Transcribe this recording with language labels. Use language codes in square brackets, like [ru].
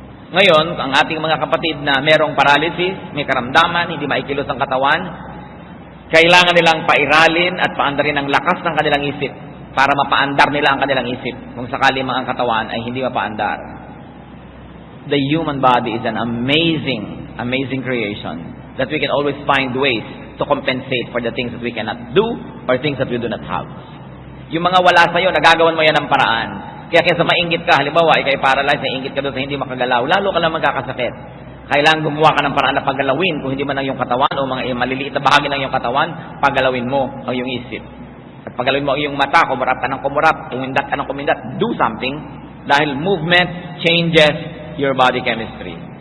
[tl] Ngayon, ang ating mga kapatid na merong paralysis, may karamdaman, hindi maikilos ang katawan, kailangan nilang pairalin at paandarin ang lakas ng kanilang isip para mapaandar nila ang kanilang isip kung sakali mga ang katawan ay hindi mapaandar. [en] The human body is an amazing creation that we can always find ways to compensate for the things that we cannot do or things that we do not have. [tl] Yung mga wala sa'yo, nagagawan mo yan ng paraan. Kaya kaysa maingit ka, halimbawa, ikay paralyzed, naingit ka doon sa hindi makagalaw, lalo ka lang magkakasakit. Kailangan gumawa ka ng paraan na paggalawin, kung hindi man ang iyong katawan o mga maliliit na bahagi ng iyong katawan, paggalawin mo ang iyong isip. At paggalawin mo ang iyong mata, kumurap ka ng kumurap, kumindat ka ng kumindat, [en] do something, [tl] dahil [en] movement changes your body chemistry.